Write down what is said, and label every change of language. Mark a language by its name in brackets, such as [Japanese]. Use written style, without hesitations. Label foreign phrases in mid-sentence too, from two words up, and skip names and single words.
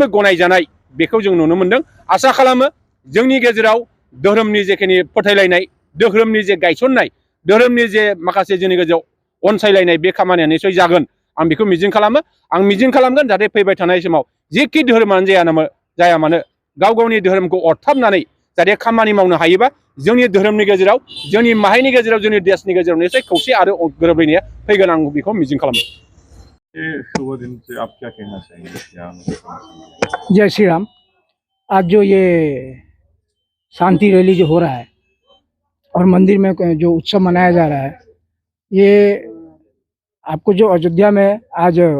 [Bodo] गनायजानाय बेखौ जों नुनो मोनदों आसा खालामो जोंनि गेजेराव धोरोमनि जेखिनि फोथायलायनाय धोरोमनि जे गायसननाय धोरोमनि जे माखासे जोंनि गेजेराव अनसायलायनाय बे खामानिया निसय जागोन आं बेखौ मिजिं खालामो आं मिजिं खालामगोन जाहाथे फैबाय थानाय समाव जेखि धोरोमानो जाया मानो गाव गावनि धोरोमखौ अरथाबनानै जाहाथे खामानि मावनो हायोबा जोंनि धोरोमनि गेजेराव जोंनि माहारिनि गेजेराव जोंनि देशनि गेजेराव निसय खौसे आरो गोरोबलायनाया फैगोन आं बेखौ मिजिं खालामो [Hindi] शुभ दिन से आप क्या कहना चाहेंगे जय श्री राम। आज जो ये शांति रैली जो हो रहा है और मंदिर में जो उत्सव मनाया जा रहा है, ये आपको जो अयोध्या में आज